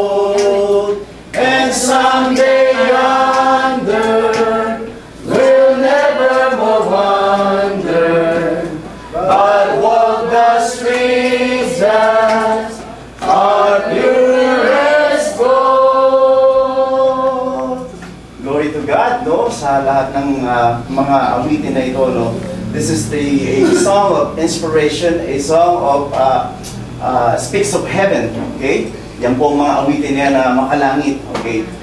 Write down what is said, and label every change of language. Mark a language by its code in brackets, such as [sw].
[en] old, and someday yonder we'll never more wander, but walk the streets as our purest gold. Glory to God, no? [tl] Sa lahat ng mga awitin na ito, no? [en] This is a song of inspiration, a song of speaks of heaven, okay? [tl] Yan po ang mga awitin niya na makalangit, okay?